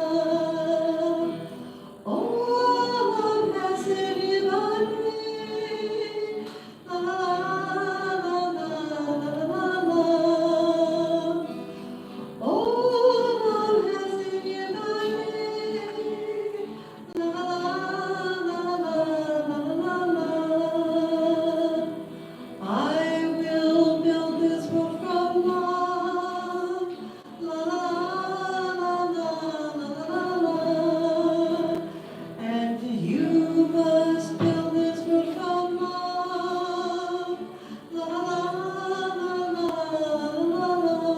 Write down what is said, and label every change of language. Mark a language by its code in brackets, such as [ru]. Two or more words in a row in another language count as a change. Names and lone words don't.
[he] עולם חסד ייבנה, la la la la la la. עולם חסד ייבנה, la la la la la la. [en] I will build this world from love, la la la la la la. And you must build this world from love, la la la la la la.